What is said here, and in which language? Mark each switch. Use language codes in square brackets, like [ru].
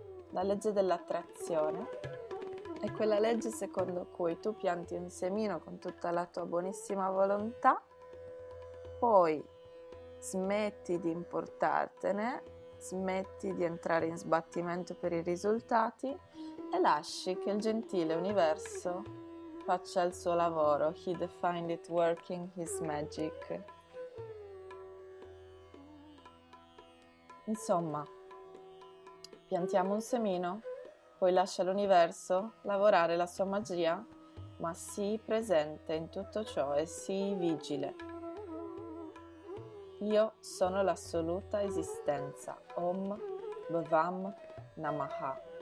[it] La legge dell'attrazione è quella legge secondo cui tu pianti un semino con tutta la tua buonissima volontà, poi smetti di importartene, smetti di entrare in sbattimento per i risultati e lasci che il gentile universo faccia il suo lavoro. [en] He defined it working his magic. [it] Insomma, piantiamo un semino, poi lascia l'universo lavorare la sua magia, ma sii presente in tutto ciò e sii vigile. Io sono l'assoluta esistenza. [sa] Om Bhavam Namaha.